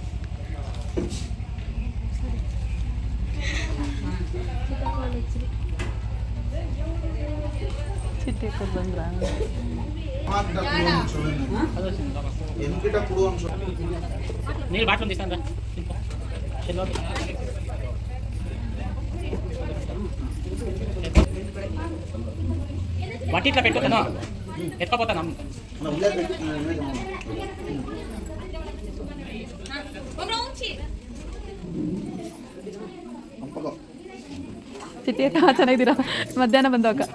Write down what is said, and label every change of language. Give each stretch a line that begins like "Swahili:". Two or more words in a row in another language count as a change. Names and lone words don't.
Kannada: ನೀರು ಬಾಟ್ಲು
Telugu: తీస్తాను బట్టి ఇట్లా పెట్టుకుంటాను ఎత్తుకపోతాను
Kannada: ಚಿಟ್ಟಿ ಚೆನ್ನಾಗಿದ್ದೀರಾ? ಮಧ್ಯಾಹ್ನ ಬಂದಾಗ